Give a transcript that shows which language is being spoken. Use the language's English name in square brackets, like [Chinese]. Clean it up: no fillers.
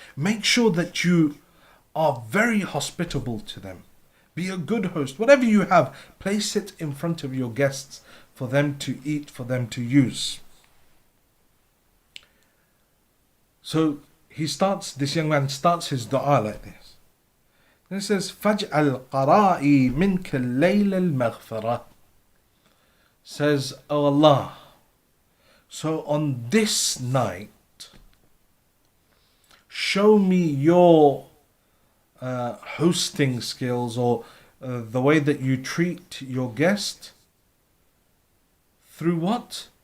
[English] Make sure that you are very hospitable to them. Be a good host. Whatever you have, place it in front of your guests for them to eat, for them to use. So this young man starts his dua like this. And it says, [Arabic] فَجْعَلْ قَرَائِي مِنْكَ اللَّيْلَ الْمَغْفِرَةِ. [English] Says, O Allah, so on this night, show me your hosting skills, or the way that you treat your guest. Through what?